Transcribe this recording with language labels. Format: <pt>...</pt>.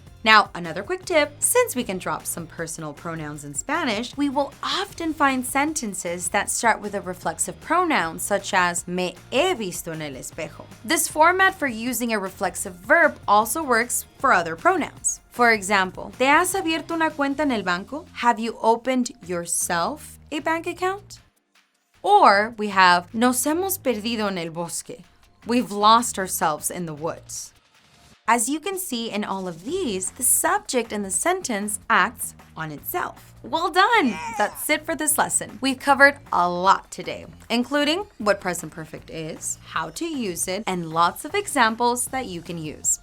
<en>Now, another quick tip, since we can drop some personal pronouns in Spanish, we will often find sentences that start with a reflexive pronoun, such as</en> <es>me he visto en el espejo.</es> <en>This format for using a reflexive verb also works for other pronouns. For example,</en> <es>¿te has abierto una cuenta en el banco?</es> <en>Have you opened yourself a bank account? Or we have,</en> <es>nos hemos perdido en el bosque.</es> <en>We've lost ourselves in the woods. As you can see in all of these, the subject in the sentence acts on itself. Well done! Yeah. That's it for this lesson. We've covered a lot today, including what present perfect is, how to use it, and lots of examples that you can use.</en>